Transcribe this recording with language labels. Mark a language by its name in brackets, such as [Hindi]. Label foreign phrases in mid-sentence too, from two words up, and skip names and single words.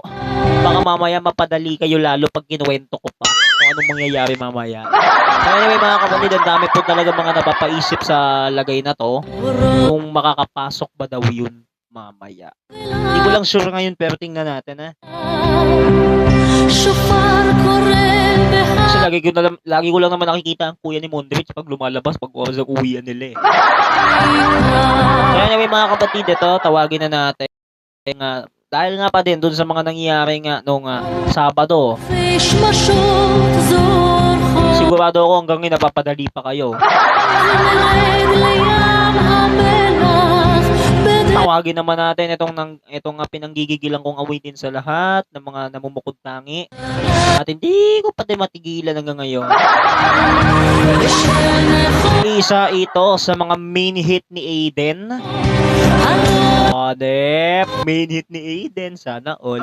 [Filipino] Baka mamaya mapadali kayo lalo pag kinuwento ko pa kung anong mangyayari mamaya. So anyway, mga kapatid, ang dami po talaga mga napapaisip sa lagay na to. Kung makakapasok ba daw yun mamaya. Hindi ko lang sure ngayon pero tingnan natin, ha. [Hebrew] שופר קורא [Filipino] Kasi lagi ko lang naman nakikita ang kuya ni Mondrich pag lumalabas pag oras ng uwian nila, eh. So anyway, mga kapatid, ito tawagin na natin. Dahil nga pa din dun sa mga nangyayari nga nung Sabado, [Hebrew] ושמשות זורחות [Filipino] sigurado ako hanggang ngayon napapadali pa kayo. [Hebrew] ונרד לים המלח בדרך [Filipino] Tawagin naman natin itong pinanggigigilan kong awitin sa lahat ng mga namumukod tangi. At hindi ko pati matigilan hanggang ngayon. Isa ito sa mga [English] main hit [Filipino] ni Aiden. Dep, [English] main hit [Filipino] ni Aiden, sana all.